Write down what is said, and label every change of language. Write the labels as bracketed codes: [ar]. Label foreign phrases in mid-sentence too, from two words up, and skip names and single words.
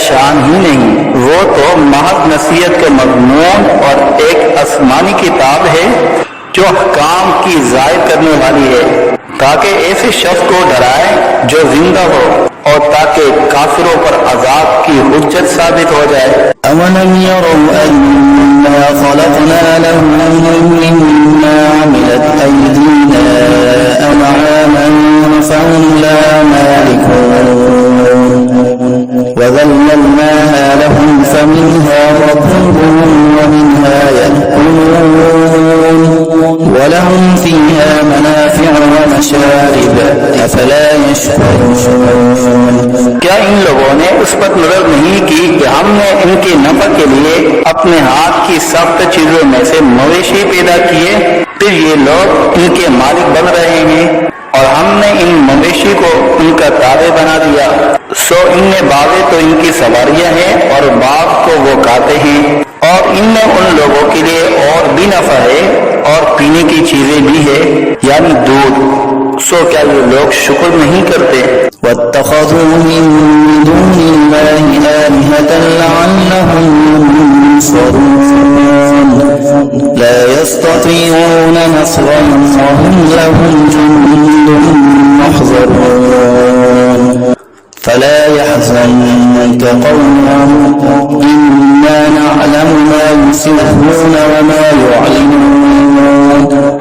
[ur] شان ہی نہیں، وہ تو محض نصیحت کے مضمون اور ایک آسمانی کتاب ہے جو حکام کی ظاہر کرنے والی ہے، تاکہ ایسے شخص کو ڈرائے جو زندہ ہو اور تاکہ کافروں پر عذاب کی حجت ثابت ہو جائے. [ar] أولم يروا أنا خلقنا لهم مما عملت أيدينا أنعاما فهم لها مالكون وذللناها لهم فمنها ركوبهم ومنها يأكلون ولهم فيها منافع ومشارب أفلا يشكرون. [ur] کیا ان لوگوں نے اس پر نظر نہیں کی کہ ہم نے ان کے نفع کے لیے اپنے ہاتھ کی سخت چیزوں میں سے مویشی پیدا کیے، پھر یہ لوگ ان کے مالک بن رہے ہیں، اور ہم نے ان مویشی کو ان کا تابع بنا دیا. سو ان میں باگیں تو ان کی سواریاں ہیں اور باگ کو وہ کھاتے ہیں، اور ان میں ان لوگوں کے لیے اور بھی نفع ہے اور پینے کی چیزیں بھی ہے، یعنی دودھ. سو کیا یہ لوگ شکر نہیں کرتے? [ar] واتخذوا من دون الله آلهة لعلهم ينصرون لا يستطيعون نصرا وهم لهم جند محضرون فلا يحزنك قولهم إنا نعلم ما يسرون وما يعلنون.